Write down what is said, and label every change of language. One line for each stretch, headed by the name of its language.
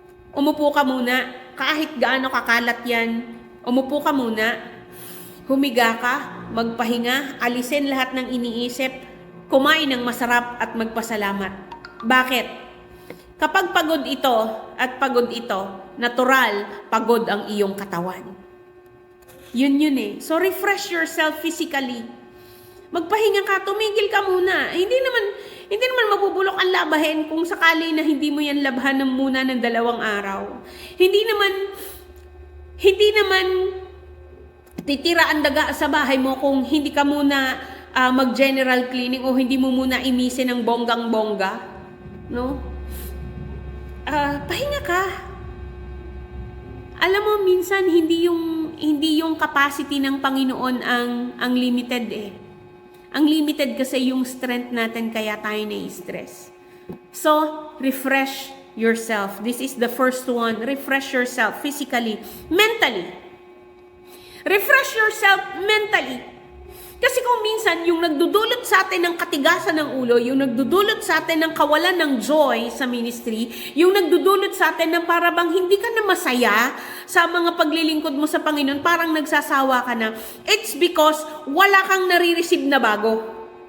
Filipino: Umupo ka muna, kahit gaano kakalat yan, umupo ka muna, humiga ka, magpahinga, alisin lahat ng iniisip, kumain ng masarap at magpasalamat. Bakit? Kapag pagod ito at pagod ito, natural, pagod ang iyong katawan. Yun eh.
English: So refresh yourself physically.
Filipino: Magpahinga ka, tumigil ka muna. Hindi naman mabubulok ang labahin kung sakali na hindi mo yan labhan ng muna ng 2 araw. Hindi naman titira ang daga sa bahay mo kung hindi ka muna mag-general cleaning o hindi mo muna imisin ng bonggang-bongga. No? Pahinga ka. Alam mo, minsan hindi yung capacity ng Panginoon ang limited eh. Ang limited kasi yung strength natin kaya tayo na-stress.
English: So, refresh yourself. This is the first one. Refresh yourself physically, mentally. Refresh yourself mentally.
Filipino: Kasi kung minsan, yung nagdudulot sa atin ng katigasan ng ulo, yung nagdudulot sa atin ng kawalan ng joy sa ministry, yung nagdudulot sa atin ng parang hindi ka na masaya sa mga paglilingkod mo sa Panginoon, parang nagsasawa ka na,
English: it's because
Filipino: wala kang nare-receive na bago.